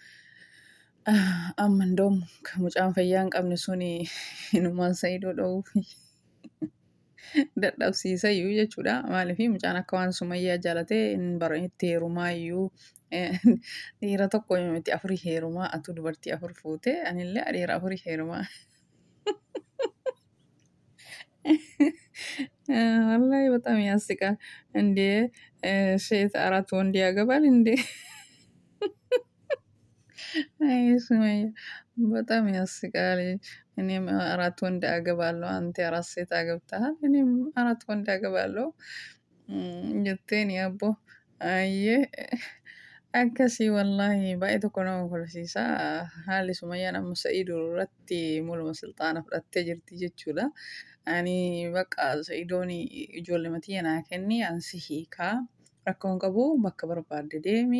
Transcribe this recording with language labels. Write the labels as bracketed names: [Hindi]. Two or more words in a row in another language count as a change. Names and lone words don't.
[Oromo] Amma indoom kan mucaan fayyaa hin qabne suni inumaan Saayidoo dha'uuf dadhabsiisayyuu jechuudha. Maaliif mucaan akka waan Sumayyaa jaalatee itti heerumaayyuu dhiira tokko miti afurii heerumaa atu dubartii afur fuute anillee dhiira afurii heerumaa. [Amharic] Wallahi በጣም ያስቃል እንዴ! ሴት አራት ወንድ ያገባል እንዴ! አይ ሱመያ በጣም ያስቃል። እኔም አራት ወንድ አገባለሁ አንተ አራት ሴት አገብተሃል እኔም አራት ወንድ አገባለሁ [Oromo] jetteen yaabbo ayyee akkasii wallaahi baay'ee tokko nama kolfisiisa. Haalli Sumayyaan amma Sa'iiduu irratti mul'uma silxaana fudhattee jirti jechuudha. Ani bakka Sa'iidoon ijoollee matii naa kenni ansi hiikaa rakkoon qabu bakka barbaadde deemi.